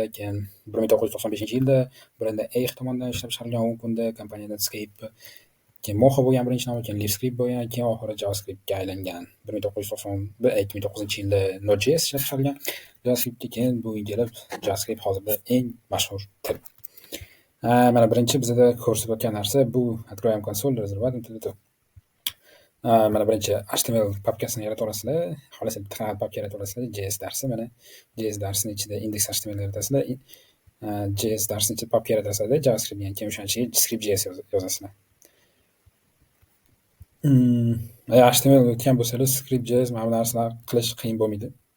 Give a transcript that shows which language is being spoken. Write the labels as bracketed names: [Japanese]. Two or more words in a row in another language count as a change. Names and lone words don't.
[Uzbek] Keyin 1995-yilda Brenda Eich tomonidan ishlab chiqarilgan 10 kunda kompaniya Netscape, keyin Moho bo'lgan birinchi nomi, keyin LiveScript bo'lgan, keyin oxiri JavaScriptga aylangan. 1991-yilda Node.js ishlab chiqarilgan. JavaScriptga keyin bugun kelib JavaScript hozirda eng mashhur til. Mana birinchi bizda ko'rsatayotgan narsa bu [Russian] откроем консоль, разрываем тут. [Uzbek] Mana birinchi HTML papkasini yarata olasizlar. Xohlasa bitta papka yarata olasizlar. JS darsi, mana JS darsini ichida index.html yaratasizlar. JS darsini ichida papka yaratasizlar. JavaScript bilan keyin o'shancha script.js yozasizlar. HTML o'tgan bo'lsangiz script.js mana bu narsalar qilish qiyin bo'lmaydi.